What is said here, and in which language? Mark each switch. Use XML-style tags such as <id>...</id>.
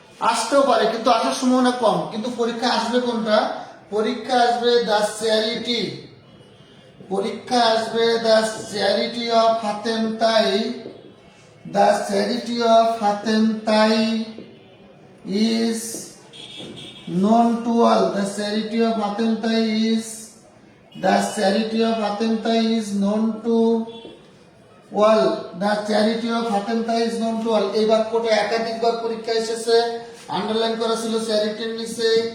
<bn>আসতেও পারে কিন্তু আসার সম্ভাবনা কম। কিন্তু পরীক্ষা আসবে কোনটা? পরীক্ষা আসবে</bn> <en>The charity, পরীক্ষা আসবে the charity of Hatem Tai, the charity of Hatem Tai is known to all. The charity of Hatem Tai is, the charity of Hatem Tai is known to all. The charity of Hatem Tai is known to all.</en> <bn>এই বাক্যটা একাধিকবার পরীক্ষায় এসেছে, underline করা ছিল চ্যারিটির নিচে।</bn>